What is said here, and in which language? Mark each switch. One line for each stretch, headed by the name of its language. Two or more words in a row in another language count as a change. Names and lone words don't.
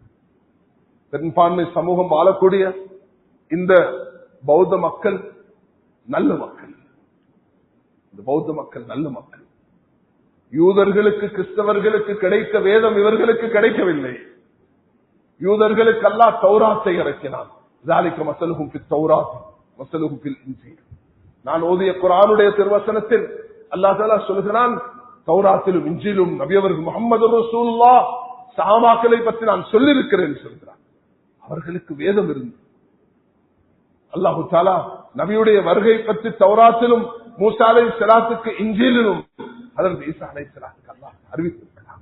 Tamil: பெரும்பான்மை சமூகம் வாழக்கூடிய இந்த பௌத்த மக்கள் நல்ல மக்கள். இந்த பௌத்த மக்கள் நல்ல மக்கள். யூதர்களுக்கு, கிறிஸ்தவர்களுக்கு கிடைத்த வேதம் இவர்களுக்கு கிடைக்கவில்லை. யூதர்களுக்கு அல்லாஹ் தௌராத்தை இறக்கினான்.
Arabic: ذَلِكَ مَثَلُهُمْ فِي التَّوْرَاةِ وَمَثَلُهُمْ فِي الْإِنْجِيلِ.
Tamil: நான் ஓதிய குர்ஆனுடைய திருவசனத்தில்
Arabic: الله تعالى
Tamil: சொல்கிறான், தௌராத்திலும் இன்ஜீலும் நபி அவர்கள்
Arabic: محمد رسول الله
Tamil: சஹாபாக்களை பற்றி நான் சொல்லியிருக்கிறேன் சொல்கிறான். அவர்களுக்கு வேதம் இருந்தது.
Arabic: الله تعالى
Tamil: நபியுடைய வருகை பற்றி தௌராத்திலும், மூசா அலைஹிஸ்ஸலாத்துக்கு இன்ஜீலிலும், ஹஜ்ரத் ஈசா அலைஹிஸ்ஸலாத்துக்கு அல்லாஹ் அறிவித்திருக்கிறான்.